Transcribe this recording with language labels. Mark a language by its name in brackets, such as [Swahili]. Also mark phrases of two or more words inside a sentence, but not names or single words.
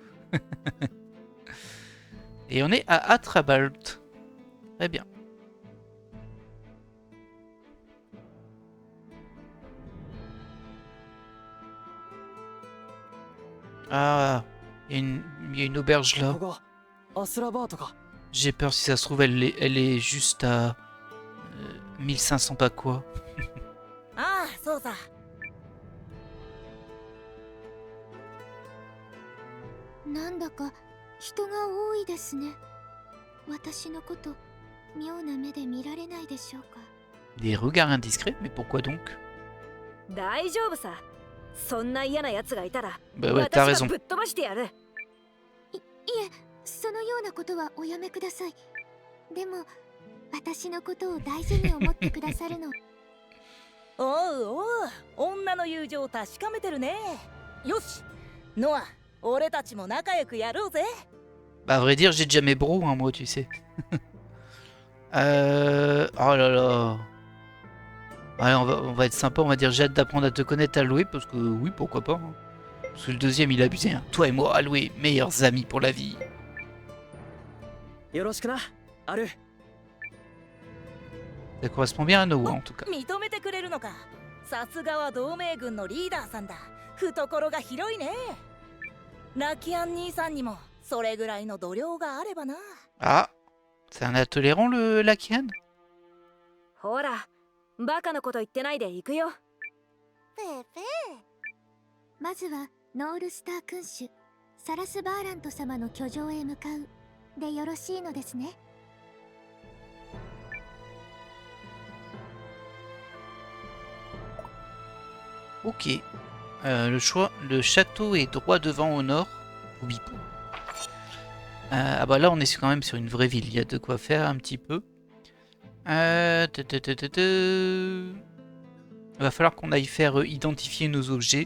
[French] Et on est à Atrabalt. Très bien. Ah, il y a une auberge là. [Japanese] ここアスラバートか。 [French] J'ai peur si ça se trouve elle est juste à 1500 pas quoi. [Japanese] ああそうさ。なんだか人が多いですね。私のこと妙な目で見られないでしょうか。 [French] Des regards indiscrets, mais pourquoi donc? [Japanese] 大丈夫さ。そんな嫌な奴がいたら、 [French] Bah ouais, t'as [Japanese] 私 [French] raison. [Japanese] がぶっ飛ばしてやる。いえ、そのようなことはおやめください。でも私のことを大事に思ってくださるの。おうおう、女の友情を確かめてるね。よし、ノア、俺たちも仲良くやろうぜ。 [French] Bah à vrai dire j'ai déjà mes bros hein, moi tu sais. Oh là là. Ouais on va être sympa, on va dire j'ai hâte d'apprendre à te connaître Aloé parce que oui pourquoi pas. Hein. Parce que le deuxième il a abusé. Hein. Toi et moi Aloé, meilleurs amis pour la vie. [Japanese] よろしくな、アル。 [French] Ça correspond bien à Noah en tout cas. [Japanese] 認めてくれるのか。さすがは同盟軍のリーダーさんだ。懐が広いね。ラキアン兄さんにもそれぐらいの度量があればな。 [French] Ah, c'est un intolérant le Lakian? [Japanese] ほら、バカなこと言ってないで行くよ。ペーペー。まずはノールスター君主サラスバーラント様の居城へ向かうでよろしいのですね。 [French] Ok. Le château est droit devant au nord. Oui. Ah bah là on est quand même sur une vraie ville. Il y a de quoi faire un petit peu. Il va falloir qu'on aille faire identifier nos objets.